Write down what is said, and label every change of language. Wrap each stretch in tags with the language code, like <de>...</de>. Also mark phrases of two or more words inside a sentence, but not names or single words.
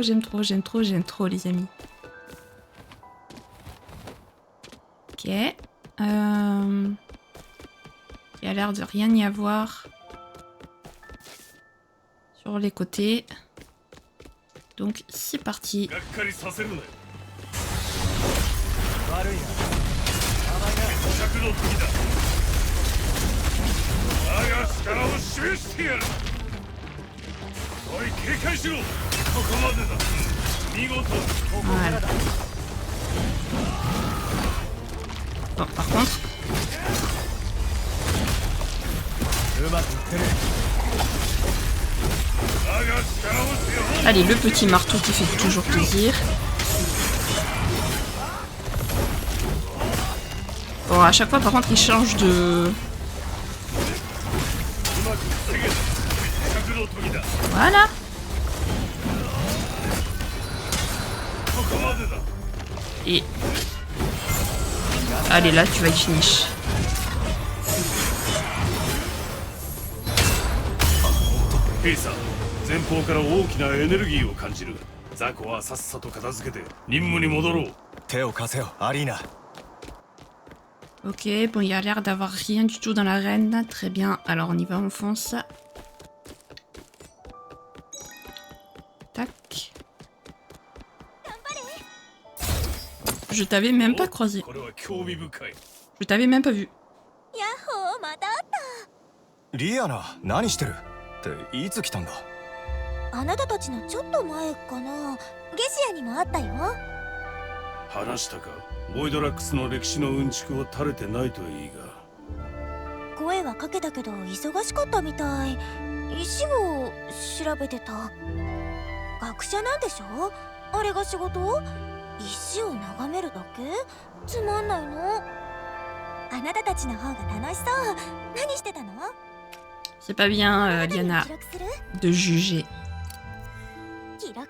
<fr>J'aime trop, j'aime trop, j'aime trop, les amis. Ok. Il y a l'air de rien y avoir sur les côtés. Donc, c'est parti.</fr> <ja>がっかりさせるなよ。悪いな。着の時だ。我が力を示してやる。おい、警戒しろ。ここまでだ。見事。</ja> <fr>Voilà. Bon, par contre,</fr> <ja>うまくいってる。我が力を背負う。</ja> <fr>allez, le petit marteau qui fait toujours plaisir. Bon, à chaque fois, par contre, il change de...</fr> <ja>うまく防げ。着の時だ。</ja> <fr>Voilà.</fr> <ja>ここまでだ。</ja> <fr>Et... Allez, là, tu vas y finish.</fr> <ja>兵さん、前方から大きなエネルギーを感じる。雑魚はさっさと片付けて任務に戻ろう。手を貸せよ、アリーナ。</ja> <fr>Ok, bon, il y a l'air d'avoir rien du tout dans l'arène. Très bien, alors on y va, on fonce. Tac. Je t'avais même pas croisé.</fr> <ja>これは興味深い。</ja> <fr>Je t'avais même pas vu.</fr> <ja>ヤッホーまた会ったリアナ、何してるっていつ来たんだ。あなたたちのちょっと前かなゲシアにもあったよ話したか。ボイドラックスの歴史のうんちくを垂れてないといいが。声はかけたけど忙しかったみたい石を調べてた学者なんでしょあれが仕事石を眺めるだけつまんないのあなたたちの方が楽しそう何してたの</ja> <fr>C'est pas bien, Liana,</fr> <ja>記録する</ja> <fr>de juger.</fr> <ja>記録</ja>